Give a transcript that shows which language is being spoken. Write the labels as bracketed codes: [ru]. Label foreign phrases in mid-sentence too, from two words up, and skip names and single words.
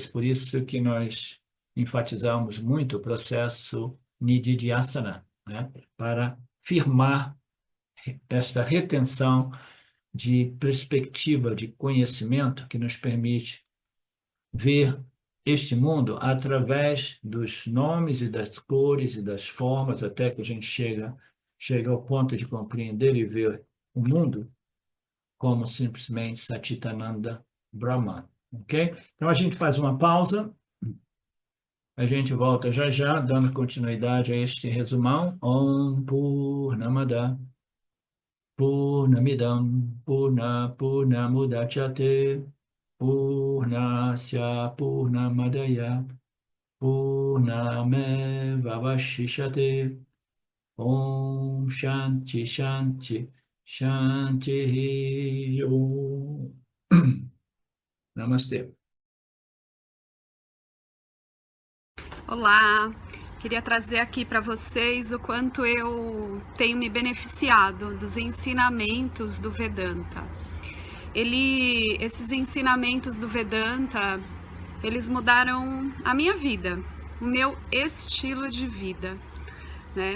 [pt] Por isso que nós enfatizamos muito o processo Nididhyasana, né, para firmar esta retenção de perspectiva, de conhecimento que nos permite ver este mundo através dos nomes e das cores e das formas, até que a gente chega ao ponto de compreender e ver o mundo como simplesmente [sa] Satchitananda Brahman, [pt] ok? Então a gente faz uma pausa, a gente volta já já, dando continuidade a este resumão. [sa] Om Purnamada Purnamidam Purnamudachyate Purnasya Purnamadaya Purnamevavashishate. Om Shanti Shanti Shanti Om. [pt] Namastê. Olá, queria trazer aqui para vocês o quanto eu tenho me beneficiado dos ensinamentos do Vedanta. Esses ensinamentos do Vedanta, eles mudaram a minha vida, o meu estilo de vida, né?